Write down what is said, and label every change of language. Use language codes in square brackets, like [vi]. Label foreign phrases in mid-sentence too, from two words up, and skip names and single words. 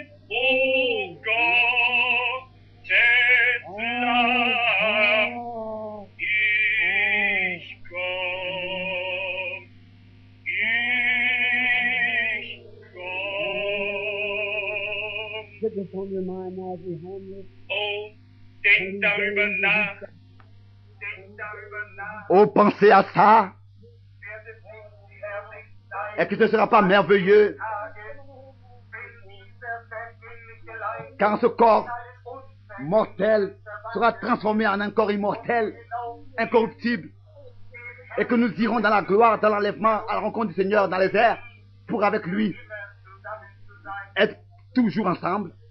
[de] O Gottes Lamm, ich komm, ich komm. Oh, denk darüber nach. [fr] Oh, pensez à ça. Est-ce que ce ne sera pas merveilleux quand ce corps mortel sera transformé en un corps immortel, incorruptible, et que nous irons dans la gloire, dans l'enlèvement, à la rencontre du Seigneur dans les airs, pour avec lui être toujours ensemble.